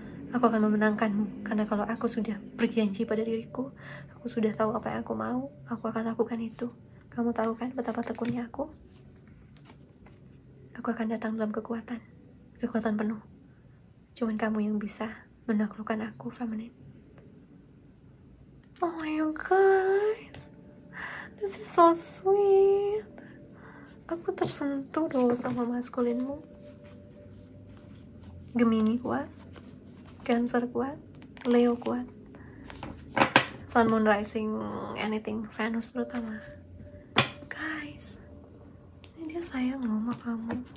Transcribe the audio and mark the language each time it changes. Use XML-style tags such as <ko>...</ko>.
<id>Aku akan memenangkanmu, karena kalau aku sudah berjanji pada diriku, aku sudah tahu apa yang aku mau, aku akan lakukan itu. Kamu tahu kan betapa tekunnya aku? Aku akan datang dalam kekuatan penuh. Cuman kamu yang bisa menaklukkan aku, feminine.</id> <en>Oh my guys, this is so sweet.</en> <id>Aku tersentuh loh sama maskulinmu. Gemini kuat, Cancer kuat, Leo kuat, Sun, Moon, Rising, anything, Venus terutama. Guys, ini dia sayang loh sama kamu.</id>